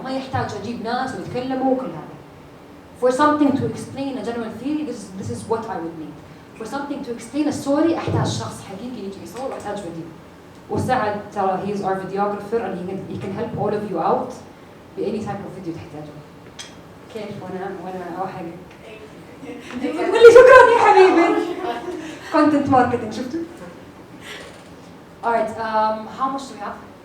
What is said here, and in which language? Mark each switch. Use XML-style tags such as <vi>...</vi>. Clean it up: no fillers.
<ar>ما يحتاج أجيب ناس ويتكلموا وكل هذا.</ar> <en>For something to explain a general theory, this is what I would need. For something to explain a story,</en> <ar>أحتاج شخص حقيقي يجي يصور وأحتاج فيديو. وسعد ترى</ar> <en>he is our videographer and he can help all of you out</en> <ar>بأي</ar> <en>type of video</en> <ar>تحتاجه. كيف وأنا أوحق. تقول لي شكرا يا حبيبي.</ar> <en>Content marketing</en> <ar>شفتوا؟</ar> <en>Alright, how much do we have?</en>